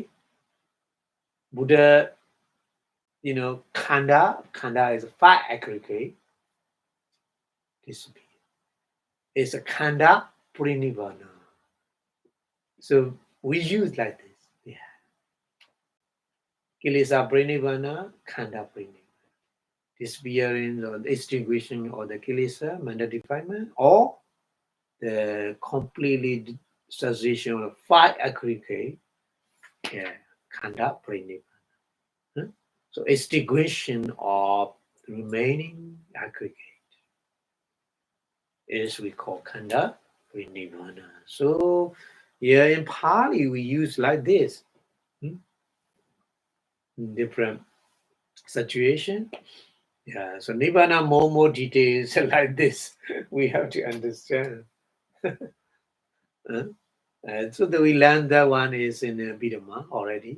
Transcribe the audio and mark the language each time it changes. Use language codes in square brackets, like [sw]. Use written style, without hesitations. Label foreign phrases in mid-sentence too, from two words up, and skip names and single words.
[en] Buddha, Khanda is a 5 aggregate, disappear. It's a [pi] Khanda Parinibbana. [en] So we use like this. Yeah. [pi] Kilesa pranivana, khanda pranivana. [en] Disappearance or the extinguishing of the kilesa, mental defilement, or the completely cessation of 5 aggregate, yeah, [pi] khanda pranivana. Huh? [en] So extinguishing of the remaining aggregate is we call [pi] khanda pranivana. [en] So yeah, in Pali we use like this. In different situation. Yeah, so Nibbana more details like this. We have to understand. And so that we learned that one is in Abhidhamma already.